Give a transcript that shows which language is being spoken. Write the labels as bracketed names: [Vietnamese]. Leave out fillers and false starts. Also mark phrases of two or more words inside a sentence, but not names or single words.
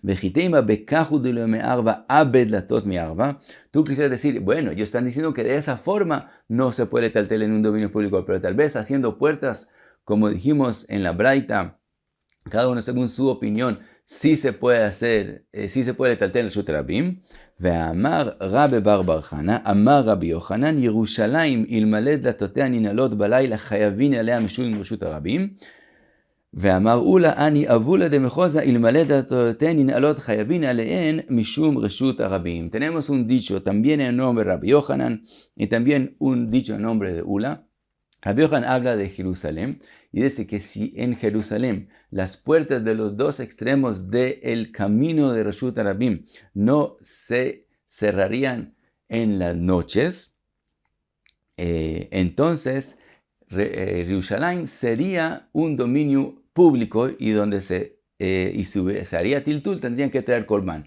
[Spanish] Tú quisieras decir, bueno, ellos están diciendo que de esa forma no se puede letaltel en un dominio público, pero tal vez haciendo puertas, como dijimos en la Braita, cada uno según su opinión, sí se puede hacer, sí se puede letaltel en [Hebrew] רשות רבים. [Aramaic] ואמר רבי בר חנא, אמר רבי יוחנן, ירושלים אלמלא דלתותיה ננעלות בלילה חייבין עליה משום רשות הרבים. ואמר אולה אני אבולה דמחוזה אלמלא דלתותיה ננעלות חייבין עליהן משום רשות הרבים. [Spanish] Tenemos un dicho también en nombre de Rabbi Yohanan y también un dicho en nombre de Ula. Rabbi Yohanan habla de Jerusalén y dice que si en Jerusalén las puertas de los dos extremos del camino de [Hebrew] רשות רבים [Spanish] no se cerrarían en las noches, entonces Jerusalén sería un dominio público y donde se haría tiltul tendrían que traer korban.